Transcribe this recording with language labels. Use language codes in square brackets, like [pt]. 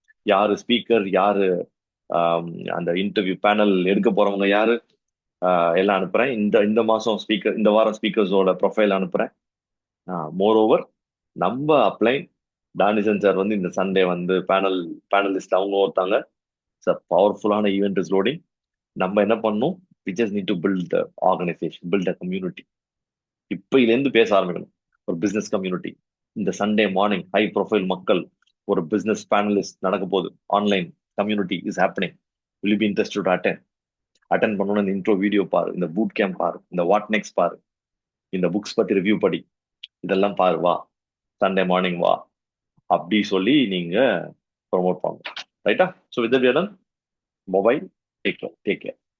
[ta] யாரு ஸ்பீக்கர், யாரு அந்த இன்டர்வியூ பேனல் எடுக்க போறவங்க யாரு, எல்லாம் அனுப்புறேன். இந்த மாசம் ஸ்பீக்கர், இந்த வாரம் ஸ்பீக்கர்ஸோட ப்ரொஃபைல் அனுப்புறேன். மோர் ஓவர் நம்ம அப்ளைன் டானிசன் சார் வந்து இந்த சண்டே வந்து பேனலிஸ்ட் அவங்க ஒருத்தாங்க. [en] பவர்ஃபுல்லான event is loading. [ta] நம்ம என்ன பண்ணணும்? [en] we just need to build the organization, build a community. [ta] இப்பையிலேருந்து பேச ஆரம்பிக்கணும். ஒரு பிசினஸ் கம்யூனிட்டி. இந்த சண்டே மார்னிங் ஹை ப்ரொஃபைல் மக்கள், ஒரு பிசினஸ் பேனலிஸ்ட் நடக்க போகுது. [en] Online community is happening. will you be interested to [ta] attend பண்ணணும்? இந்த இன்ட்ரோ வீடியோ பாரு, இந்த பூட் கேம்ப் பாரு, இந்த வாட் நெக்ஸ்ட் பாரு, இந்த புக்ஸ் பத்தி ரிவ்யூ படி, இதெல்லாம் பாரு, வா சண்டே மார்னிங் வா அப்படி சொல்லி நீங்க ப்ரொமோட் பண்ணுங்க. ரைட்டா? [en] So with that we are done. [ta] Mobile [en] Take care.